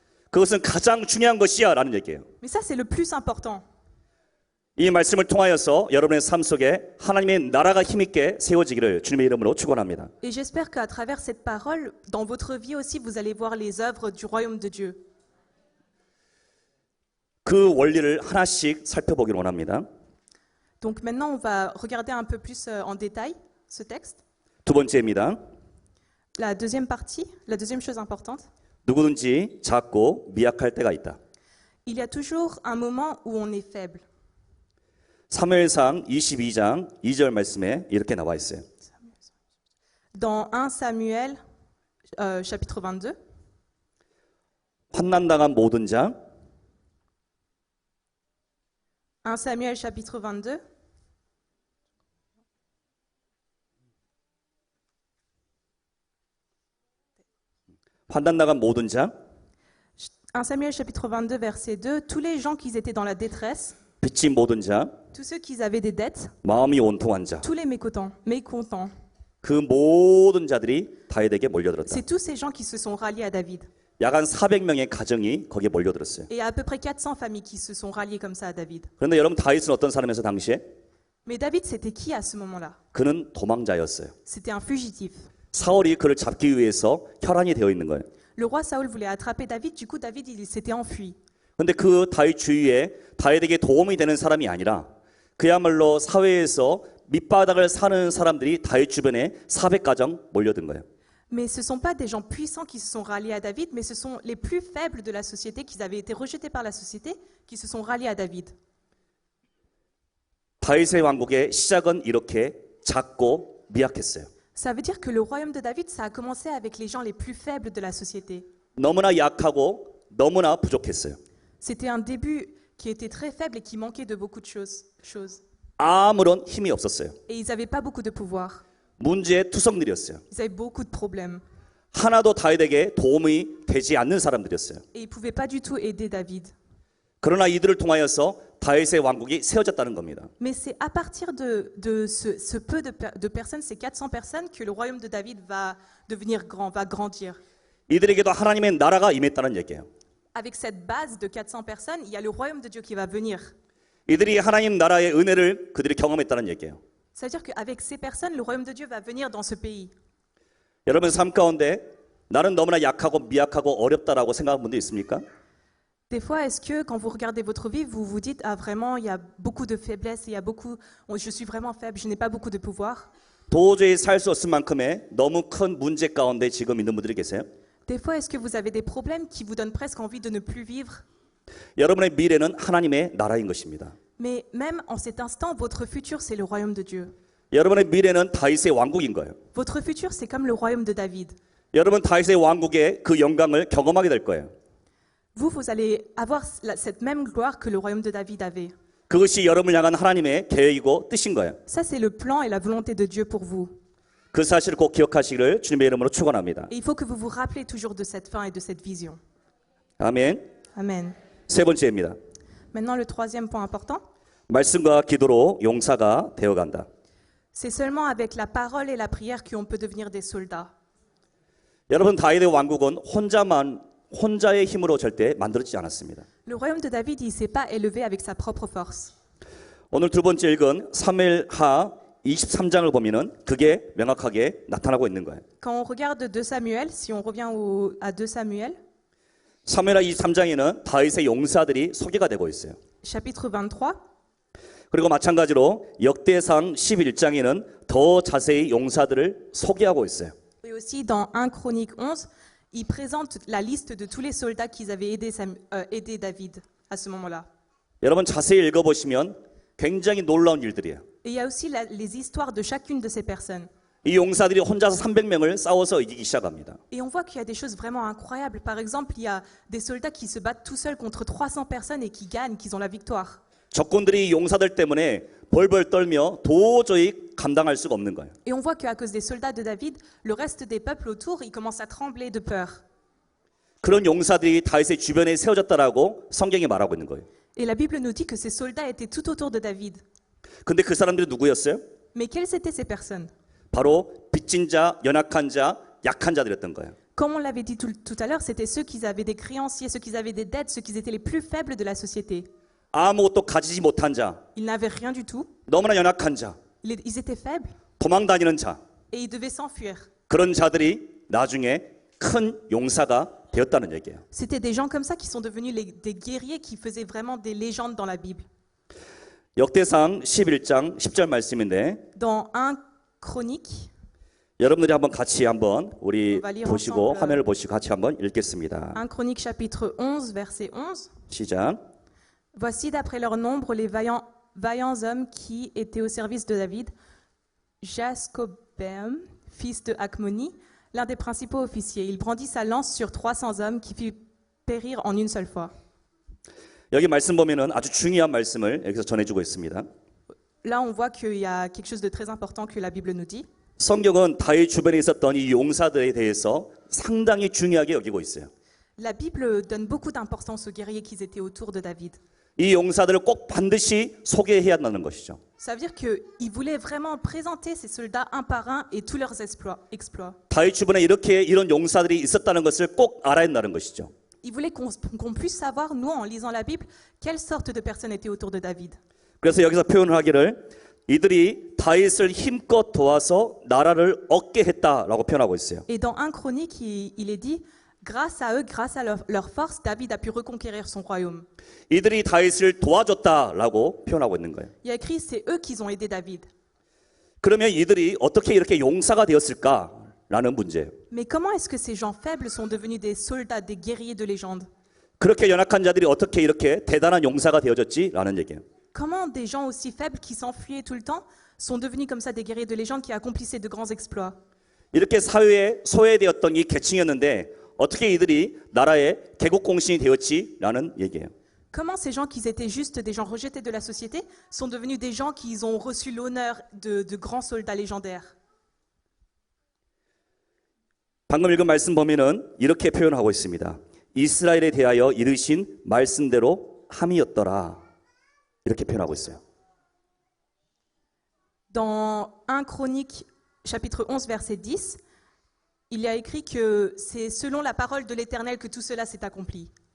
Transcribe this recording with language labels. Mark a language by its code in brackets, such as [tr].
[ko] 그것은 가장 중요한 것이야라는 얘기예요. [fr] Mais ça, c'est le plus important. [ko] 이 말씀을 통하여서 여러분의 삶 속에 하나님의 나라가 힘있게 세워지기를 주님의 이름으로 축원합니다. [fr] Et j'espère qu'à travers cette parole, dans votre vie aussi, vous allez voir les œuvres du royaume de Dieu. [ko] 그 원리를 하나씩 살펴보기를 원합니다. [fr] Donc maintenant, on va regarder un peu plus en détail ce texte. [ko] 두 번째입니다. [fr] La deuxième partie, la deuxième chose importante, [ko] 누구든지 작고 미약할 때가 있다. [fr] il y a toujours un moment où on est faible. [ko] 사무엘상 22장 2절 말씀에 이렇게 나와 있어요. [fr] Dans 1 Samuel, chapitre 22, [ko] 환난당한 모든 자 [fr] 1 Samuel, chapitre 22, [ko] 환난당한 모든 자 [fr] 1 Samuel, chapitre 22, verset 2, tous les gens qui étaient dans la détresse, [ko] 빚진 모든 자 [fr] tous ceux qui avaient des dettes, [ko] 마음이 온통한 자 [fr] tous les mécontents, [ko] 그 모든 자들이 다윗에게 몰려들었다. [fr] c'est tous ces gens qui se sont ralliés à David. [ko] 약 한 400명의 가정이 거기에 몰려들었어요. [fr] Et il y a à peu près 400 familles qui se sont ralliées comme ça à David. [ko] 그런데 여러분 다윗은 어떤 사람이었어요 당시에? [fr] Mais David, c'était qui à ce moment-là? [ko] 그는 도망자였어요. [fr] C'était un fugitif. [ko] 사울이 그를 잡기 위해서 혈안이 되어 있는 거예요. [fr] Le roi Saül voulait attraper David, du coup David il s'était enfui. [ko] 그런데 그 다윗 주위에 다윗에게 도움이 되는 사람이 아니라 그야말로 사회에서 밑바닥을 사는 사람들이 다윗 주변에 400가정 몰려든 거예요. [fr] Mais ce ne sont pas des gens puissants qui se sont ralliés à David, mais ce sont les plus faibles de la société, qui avaient été rejetés par la société, qui se sont ralliés à David. [ko] 다윗의 왕국의 시작은 이렇게 작고 미약했어요. [fr] Ça veut dire que le royaume de David, ça a commencé avec les gens les plus faibles de la société. [ko] 너무나 약하고 너무나 부족했어요. [fr] C'était un début qui était très faible et qui manquait de beaucoup de choses. [ko] 아무런 힘이 없었어요. [fr] Et ils n'avaient pas beaucoup de pouvoir. [ko] 문제의 투성들이었어요. [fr] Ils avaient beaucoup de problèmes. [ko] 하나도 다윗에게 도움이 되지 않는 사람들이었어요. [fr] Et ils ne pouvaient pas du tout aider David. [ko] 그러나 이들을 통하여서 다윗의 왕국이 세워졌다는 겁니다. [fr] Mais c'est à partir de ce peu de personnes, ces 400 personnes, que le royaume de David va devenir grand, va grandir. [ko] 이들에게도 하나님의 나라가 임했다는 얘기예요. [fr] Avec cette base de 400 personnes, il y a le royaume de Dieu qui va venir. [ko] 이들이 하나님 나라의 은혜를 그들이 경험했다는 얘기예요. [fr] Ça veut dire qu'avec ces personnes, le royaume de Dieu va venir dans ce pays. [ko] 여러분 삶 가운데 나는 너무나 약하고 미약하고 어렵다라고 생각하는 분도 있습니까? [fr] Des fois, est-ce que quand vous regardez votre vie, vous vous dites, ah vraiment, il y a beaucoup de faiblesses, je suis vraiment faible, je n'ai pas beaucoup de pouvoir. [ko] 도저히 살 수 없을 만큼의 너무 큰 문제 가운데 지금 있는 분들이 계세요? [fr] Des fois, est-ce que vous avez des problèmes qui vous donnent presque envie de ne plus vivre? [ko] 여러분의 미래는 하나님의 나라인 것입니다. [fr] Mais même en cet instant, votre futur, c'est le royaume de Dieu. [ko] 여러분의 미래는 다윗의 왕국인 거예요. [fr] Votre futur, c'est comme le royaume de David. [ko] 여러분 다윗의 왕국의 그 영광을 경험하게 될 거예요. [fr] Vous allez avoir cette même gloire que le royaume de David avait. [ko] 그것이 여러분을 향한 하나님의 계획이고 뜻인 거예요. [fr] Ça, c'est le plan et la volonté de Dieu pour vous. [ko] 그 사실을 꼭 기억하시기를 주님의 이름으로 축원합니다. [fr] Et il faut que vous vous rappelez toujours de cette fin et de cette vision. [ko] 아멘. [fr] Amen. [ko] 세 번째입니다. [fr] Maintenant, le troisième point important, [ko] 말씀과 기도로 용사가 되어간다. [fr] c'est seulement avec la parole et la prière qu'on peut devenir des soldats. [ko] 여러분 다윗의 왕국은 혼자의 힘으로 절대 만들어지지 않았습니다. [fr] Le royaume de David, il ne s'est pas élevé avec sa propre force. [ko] 오늘 두 번째 읽은 사무엘하 23장을 보면은 그게 명확하게 나타나고 있는 거예요. [fr] Quand on regarde 2 Samuel, si on revient à 2 Samuel, [ko] 사무엘하 23장에는 다윗의 용사들이 소개가 되고 있어요. [fr] chapitre 23, [ko] 그리고 마찬가지로 역대상 11장에는 더 자세히 용사들을 소개하고 있어요. [fr] et aussi dans 1 Chronique 11, il présente la liste de tous les soldats qui avaient aidé David à ce moment-là. [ko] 여러분 자세히 읽어보시면 굉장히 놀라운 일들이에요. [fr] Et il y a aussi les histoires de chacune de ces personnes. [ko] 이 용사들이 혼자서 300명을 싸워서 이기기 시작합니다. [fr] Et on voit qu'il y a des choses vraiment incroyables. Par exemple, il y a des soldats qui se battent tout seuls contre 300 personnes et qui gagnent, qui ont la victoire. [ko] 적군들이 이 용사들 때문에 벌벌 떨며 도저히 감당할 수가 없는 거예요. [fr] Et on voit qu'à cause des soldats de David, le reste des peuples autour, ils commencent à trembler de peur. [ko] 그런 용사들이 다윗의 주변에 세워졌다라고 성경이 말하고 있는 거예요. [fr] Et la Bible nous dit que ces soldats étaient tout autour de David. [ko] 근데 그 사람들이 누구였어요? [fr] Mais quelles étaient ces personnes? [ko] 바로 빚진 자, 연약한 자, 약한 자들이었던 거예요. [fr] Comme on l'avait dit tout à l'heure, c'était ceux qui avaient des créanciers, ceux qui avaient des dettes, ceux qui étaient les plus faibles de la société. [ko] 아무것도 가지지 못한 자, [fr] Ils n'avaient rien du tout. [ko] 너무나 연약한 자, [fr] Ils étaient faibles [ko] 도망 다니는 자, [fr] et ils devaient s'enfuir. [ko] 그런 자들이 나중에 큰 용사가 되었다는 얘기예요. [fr] C'était des gens comme ça qui sont devenus des guerriers qui faisaient vraiment des légendes dans la Bible. [ko] 역대상 11장 10절 말씀인데 [fr] Dans 1 Chronique, [ko] 여러분들이 한번 같이 한번 우리 [fr] On va lire [ko] 보시고 [fr] ensemble. [ko] 화면을 보시고 같이 한번 읽겠습니다. [fr] 1 Chronique chapitre 11, verset 11. [ko] 시작. [fr] Voici d'après leur nombre les vaillants hommes qui étaient au service de David. Jascobeam, fils de Acmoni, l'un des principaux officiers. Il brandit sa lance sur 300 hommes qui fit périr en une seule fois. [ko] 여기 말씀 보면은 아주 중요한 말씀을 여기서 전해주고 있습니다. [fr] Là, on voit qu'il y a quelque chose de très important que la Bible nous dit. [ko] 성경은 다윗 주변에 있었던 이 용사들에 대해서 상당히 중요하게 여기고 있어요. [fr] La Bible donne beaucoup d'importance aux guerriers qui étaient autour de David. [ko] 이 용사들을 꼭 반드시 소개해야 한다는 것이죠. [fr] Ça veut dire qu'il voulait vraiment présenter ces soldats un par un et tous leurs exploits. [ko] 다윗 주변에 이런 용사들이 있었다는 것을 꼭 알아야 한다는 것이죠. [fr] Il voulait qu'on puisse savoir, nous, en lisant la Bible, quelle sorte de personnes étaient autour de David. [ko] 그래서 여기서 표현을 하기를 이들이 다윗을 힘껏 도와서 나라를 얻게 했다라고 표현하고 있어요. [fr] Et dans 1 Chronique, il est dit, grâce à eux, grâce à leur force, David a pu reconquérir son royaume. [ko] 이들이 다윗을 도와줬다라고 표현하고 있는 거예요. [fr] Il y a écrit, c'est eux qui ont aidé David. [ko] 그러면 이들이 어떻게 이렇게 용사가 되었을까라는 문제예요. [fr] Mais comment est-ce que ces gens faibles sont devenus des soldats, des guerriers de légende? [ko] 그렇게 연약한 자들이 어떻게 이렇게 대단한 용사가 되어졌지라는 얘기예요. [fr] Comment des gens aussi faibles qui s'enfuyaient tout le temps sont devenus comme ça des guerriers de légende qui accomplissaient de grands exploits? [ko] 이렇게 사회에 소외되었던 이 계층이었는데 어떻게 이들이 나라의 개국공신이 되었지라는 얘기예요. [fr] Comment ces gens qui étaient juste des gens rejetés de la société sont devenus des gens qui ont reçu l'honneur de grands soldats légendaires? [ko] 방금 읽은 말씀 보면은 이렇게 표현하고 있습니다. 이스라엘에 대하여 이르신 말씀대로 함이었더라. 이렇게 표현하고 있어요. [fr] Dans 1 Chronique, chapitre 11, verset 10, il y a écrit que c'est selon la parole de l'Éternel que tout cela s'est accompli.